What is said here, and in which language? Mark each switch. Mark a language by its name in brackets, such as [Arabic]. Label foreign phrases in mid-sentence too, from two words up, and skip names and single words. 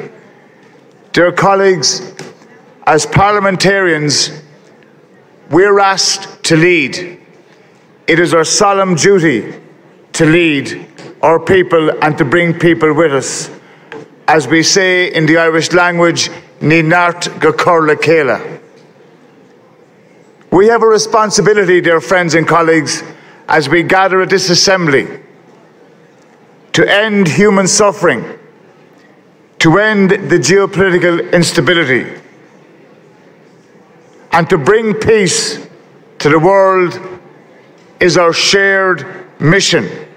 [English] Dear colleagues, as parliamentarians, we're asked to lead. It is our solemn duty to lead our people and to bring people with us. As we say in the Irish language, [Irish] Ní náirt go cur le céile. [English] We have a responsibility, dear friends and colleagues, as we gather at this assembly, to end human suffering, to end the geopolitical instability, and to bring peace to the world is our shared mission.